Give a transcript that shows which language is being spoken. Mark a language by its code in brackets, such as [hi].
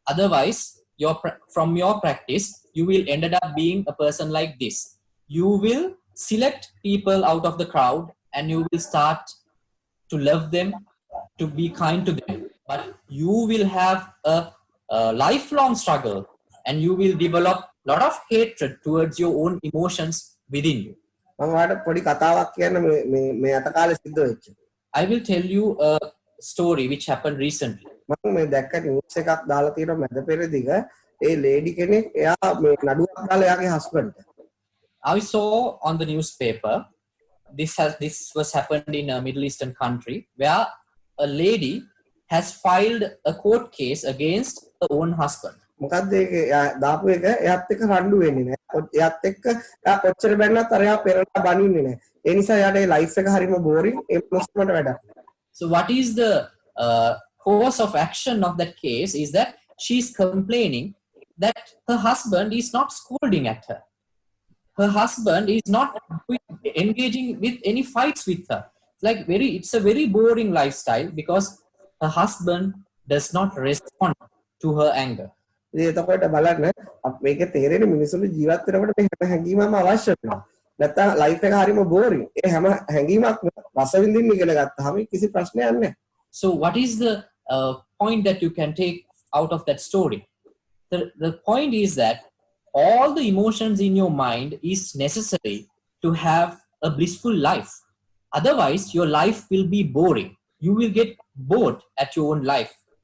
[en] Otherwise, from your practice, you will ended up being a person like this. You will select people out of the crowd and you will start to love them, to be kind to them. But you will have a lifelong struggle and you will develop a lot of hatred towards your own emotions within you. [si] මම ඔයාලට පොඩි කතාවක් කියන්න මේ අත කාලේ සිද්ධ වෙච්ච. [en] I will tell you a story which happened recently. [si] මම මේ දැක්ක [en] news [si] එකක් දාලා තියෙනවා මැද පෙරදිග. ඒ [en] lady [si] කෙනෙක් එයා මේ නඩුවක් දාලා එයාගේ [en] හස්බන්ඩ්ට. I saw on the newspaper this was happened in a Middle Eastern country where a lady has filed a court case against her own husband. [si] මොකද්ද ඒක දාපු එක එයාත් එක්ක රණ්ඩු වෙන්නේ නැහැ. එයාත් එක්ක එයා කොච්චර බැන්නත් අර එයා පෙරලා බනින්නේ නැහැ. ඒ නිසා එයාට ඒ [en] life [si] එක හරිම [en] Boring. [si] ඒ මොස්මට වැඩක්. [en] So what is the course of action of that case is that she's complaining that her husband is not scolding at her. Her husband is not engaging with any fights with her. It's a very boring lifestyle because her husband does not respond to her anger. [si] එතකොට බලන්න මේකේ තේරෙන්නේ මිනිස්සුන්ට ජීවත් වෙනකොට මේ හැම හැඟීමක්ම අවශ්‍ය වෙනවා. නැත්තම් [en] life [si] එක හරිම [en] Boring. [si] ඒ හැම හැඟීමක්ම රස විඳින්න ඉගෙන ගත්තාම කිසි ප්‍රශ්නයක් නැහැ. [en] So what is the point that you can take out of that story? The point is that all the emotions in your mind is necessary to have a blissful life. Otherwise, your life will be boring. You will get bored at your own life.